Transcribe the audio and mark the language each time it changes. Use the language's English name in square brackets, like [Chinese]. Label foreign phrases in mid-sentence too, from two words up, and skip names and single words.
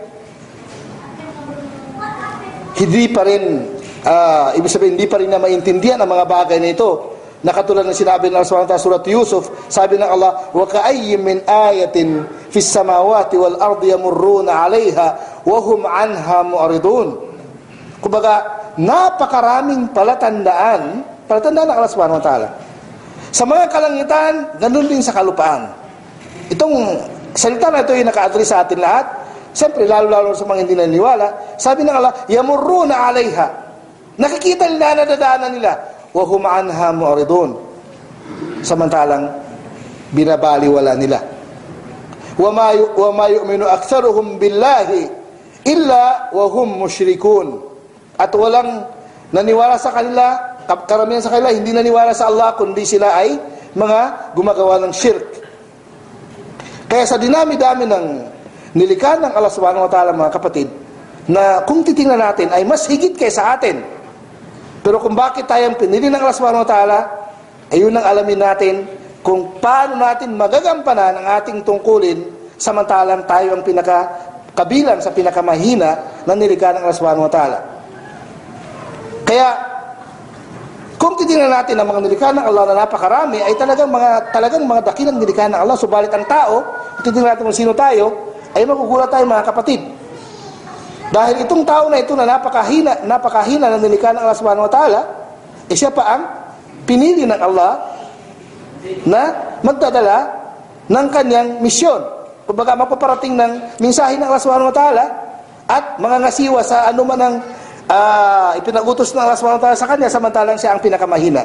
[Filipino] hindi pa rin ibig sabihin, hindi pa rin na maintindihan ang mga bagay na ito, na katulad ng sinabi ng Allah [Arabic] سبحانه وتعالى [Filipino] surat Yusuf, sabi ng Allah, [Arabic] وكأين من آية في السماوات والأرض يمرون عليها وهم عنها معرضون. [Filipino] Kumbaga, napakaraming palatandaan ng Allah [Arabic] سبحانه وتعالى [Filipino] sa mga kalangitan, ganun din sa kalupaan. Itong salita na ito ay naka-address sa atin lahat. Siyempre, lalo-lalo sa mga hindi naniniwala. Sabi ng Allah, [Arabic] يمرون عليها. [Filipino] Nakikita nila, nadadaanan nila, [Arabic] وهم عنها معرضون. [Filipino] Samantalang binabaliwala nila. [Arabic] وما يؤمن أكثرهم بالله إلا وهم مشركون. [Filipino] At walang naniwala sa kanila, karamihan sa kanila hindi naniwala sa Allah, kundi sila ay mga gumagawa ng shirk. Kaya sa dinami-dami ng nilikha ng Allah [Arabic] سبحانه وتعالى, [Filipino] mga kapatid, na kung titingnan natin ay mas higit kaysa atin. Pero kung bakit tayong pinili ng Allah [Arabic] سبحانه وتعالى, [Filipino] ay yun ang alamin natin kung paano natin magagampanan ang ating tungkulin, samantalang tayo ang kabilang sa pinakamahina na nilikha ng Allah [Arabic] سبحانه وتعالى. [Filipino] Kaya kung titingnan natin ang mga nilikha ng Allah na napakarami, ay talagang mga dakilang nilikha ng Allah. Subalit ang tao, kung titingnan natin kung sino tayo, ay magugulat tayo, mga kapatid. Dahil itong tao na ito na napakahina na nilikha ng Allah [Arabic] سبحانه وتعالى, [Filipino] siya pa ang pinili ng Allah na magdadala ng kanyang misyon. kumbaga mapaparating ng mensahe ng Allah [Arabic] سبحانه وتعالى [Filipino] at mangangasiwa sa anuman ang ipinag-utos ng Allah [Arabic] سبحانه وتعالى [Filipino] sa kanya, samantalang siya ang pinakamahina.